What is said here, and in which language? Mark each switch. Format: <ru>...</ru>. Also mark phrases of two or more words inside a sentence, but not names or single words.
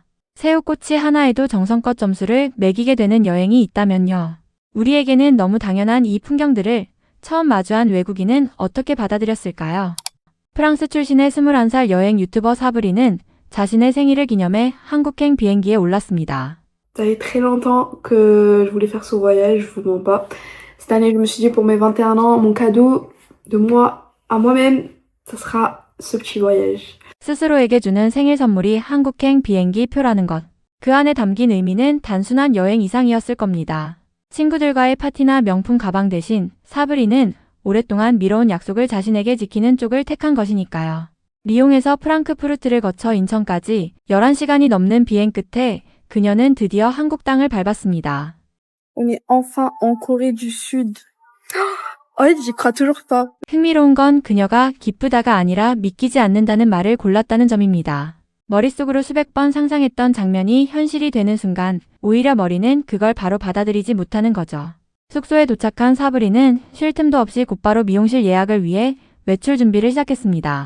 <ko>새우꼬치 하나에도 정성껏 점수를 매기게 되는 여행이 있다면요. 우리에게는 너무 당연한 이 풍경들을 처음 마주한 외국인은 어떻게 받아들였을까요? 프랑스 출신의 21살 여행 유튜버 사브리는 자신의 생일을 기념해 한국행 비행기에 올랐습니다.</ko> <fr>Ça fait très longtemps que je voulais faire ce voyage, je vous mens pas. Cette année, je me suis dit pour mes 21 ans, mon cadeau de moi à moi-même, ça sera ce petit voyage.</fr> <ko>스스로에게 주는 생일 선물이 한국행 비행기 표라는 것. 그 안에 담긴 의미는 단순한 여행 이상이었을 겁니다. 친구들과의 파티나 명품 가방 대신 사브리는 오랫동안 미뤄온 약속을 자신에게 지키는 쪽을 택한 것이니까요. 리옹에서 프랑크푸르트를 거쳐 인천까지 11시간이 넘는 비행 끝에 그녀는 드디어 한국 땅을 밟았습니다.</ko> <fr>On est enfin en Corée du Sud. Oh, j'y crois toujours pas.</fr> <ko>흥미로운 건 그녀가 기쁘다가 아니라 믿기지 않는다는 말을 골랐다는 점입니다. 머릿속으로 수백 번 상상했던 장면이 현실이 되는 순간 오히려 머리는 그걸 바로 받아들이지 못하는 거죠. 숙소에 도착한 사브리는 쉴 틈도 없이 곧바로 미용실 예약을 위해 외출 준비를 시작했습니다.</ko>